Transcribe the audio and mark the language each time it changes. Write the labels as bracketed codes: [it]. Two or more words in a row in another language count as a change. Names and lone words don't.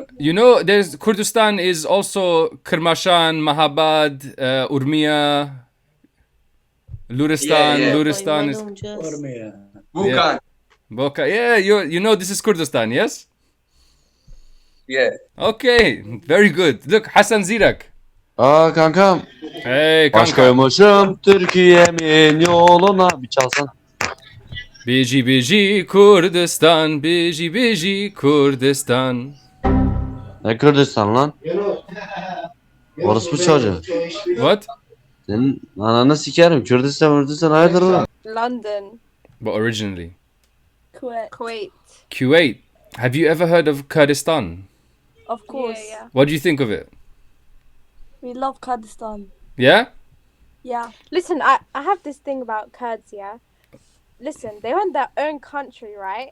[en] You know, there's Kurdistan is also Kermashan, Mahabad, Urmia, Luristan. Yeah. Luristan is Bukan. Boka. Yeah, you know this is Kurdistan, yes? Yeah. Okay, very good. Look, Hasan Zirak. [tr] Kankam. Hey kanka. Başkaymışım Türkiye'min yoluna. Bir çalsan. [ku] Biji Kurdistan, biji Kurdistan. [tr] Ne Kürdistan lan? Orası bu çocuğu. [en] What? [tr] Senin ananı sikerim. Kürdistan hayırdır lan? [en] London. But originally. Kuwait. Kuwait. Have you ever heard of Kurdistan? Of course. Yeah. What do you think of it? We love Kurdistan. Yeah? Yeah. Listen, I have this thing about Kurds, yeah? Listen, they want their own country, right?